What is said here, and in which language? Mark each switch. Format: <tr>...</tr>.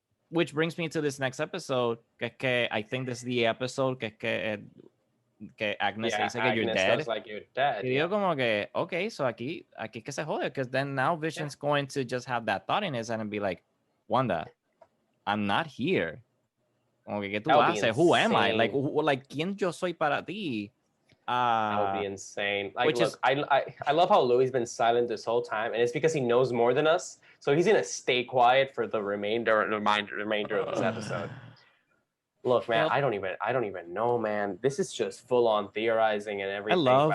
<en>Which brings me to this next episode, que I think this is the episode que Agnes</en> <es>dice que</es> <en>you're dead. Like you're dead.</en> <es>Y digo como que,</es> <en>okay, so</en> <es>aquí que se jode,</es> <en>because then now Vision's going to just have that thought in his head and be like, Wanda, I'm not here.</en> <es>Como que, ¿qué tú haces?</es> <en>Who am I?</en> <es>Like, ¿quién yo soy para ti?</es> <en>That would be insane. Like, look, I love how Louis been silent this whole time, and it's because he knows more than us. So he's gonna stay quiet for the remainder of this episode. Look, man, I don't even know, man. This is just full on theorizing and everything.</en>